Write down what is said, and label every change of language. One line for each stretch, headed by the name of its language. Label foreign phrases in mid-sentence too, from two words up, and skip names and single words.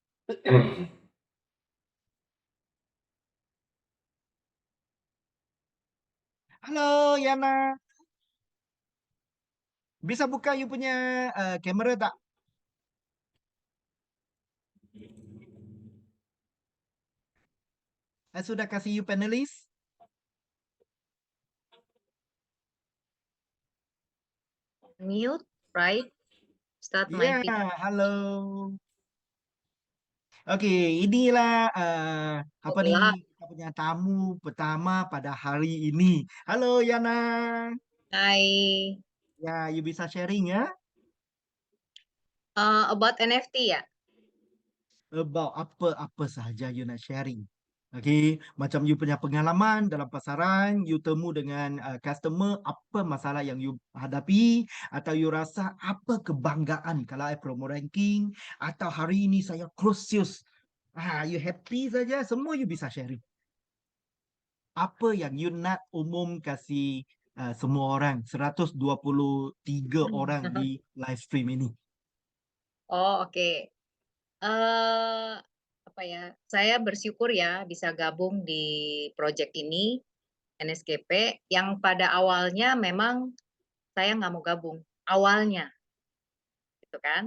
Malay: Halo Yana, bisa buka you punya kamera tak? Sudah kasih you panelis?
English: Mute, right? Start
Malay: Iya,
English: my video.
Malay: halo. Oke, inilah apa nih Lah. kita punya tamu pertama pada hari ini. Halo Yana, Hai. ya you bisa sharing ya About NFT ya? about apa-apa saja you nak sharing. Oke, macam you punya pengalaman dalam pasaran, you temu dengan customer, apa masalah yang you hadapi, atau you rasa apa kebanggaan kalau I promo ranking, atau hari ini saya
English: close sales.
Malay: You happy saja, semua you bisa sharing. Apa yang you nak umum kasih semua orang 123 orang di
English: live stream
Malay: ini.
Indonesian: Oh, oke. Eh, apa ya? Saya bersyukur ya bisa gabung di project ini, NSKP, yang pada awalnya memang saya nggak mau gabung. Awalnya, gitu kan.